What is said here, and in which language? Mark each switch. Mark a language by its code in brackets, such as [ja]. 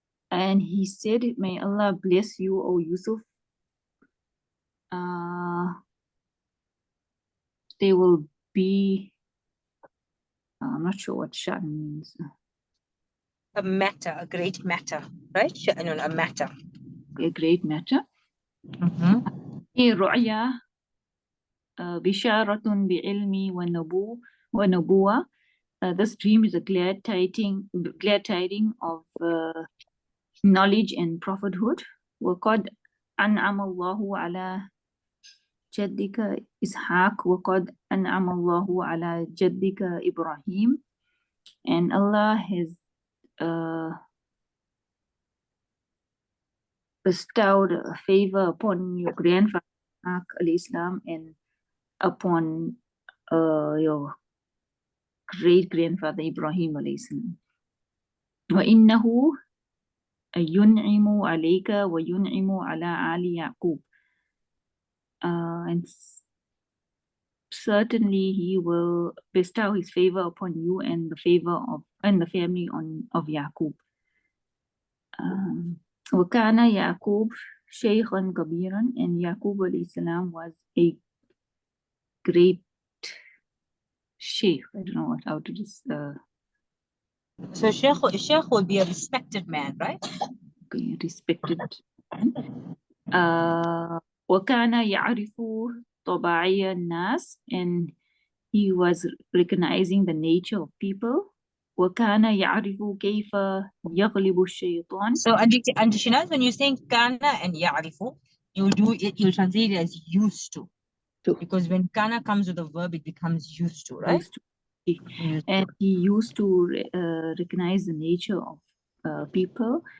[en] And he said, "May Allah bless you, O Yusuf. They will be," I'm not sure what sha'n means. A matter, a great matter, right? No, a matter. A great matter. [ar] هي رؤيا بشارة بعلم ونبوة. [en] This dream is a glad tiding of knowledge and prophethood. [ar] وقد أنعم الله على جدك إسحاق وقد أنعم الله على جدك إبراهيم. [en] And Allah has bestowed a favor upon your grandfather Ishaq alayhi salam and upon your great grandfather Ibrahim alayhi salam. [ar] وإنه ينعم عليك وينعم على آل يعقوب. [en] And certainly he will bestow his favor upon you and the favor of the family of Yaqub. [ar] وكان يعقوب شيخا كبيرا, [en] and Yaqub alayhi salam was a great sheikh. I don't know how to just So Sheikh will be a respected man, right? Okay, respected man. [ar] وكان يعرف طباعي الناس, [en] and he was recognizing the nature of people. [ar] وكان يعرف كيف يغلب الشيطان. [en] So Auntie Shinaz, when you're saying kana and ya'rifu, you'll translate it as used to. Because when kana comes with a verb, it becomes used to, right? Used to. And he used to recognize the nature of people.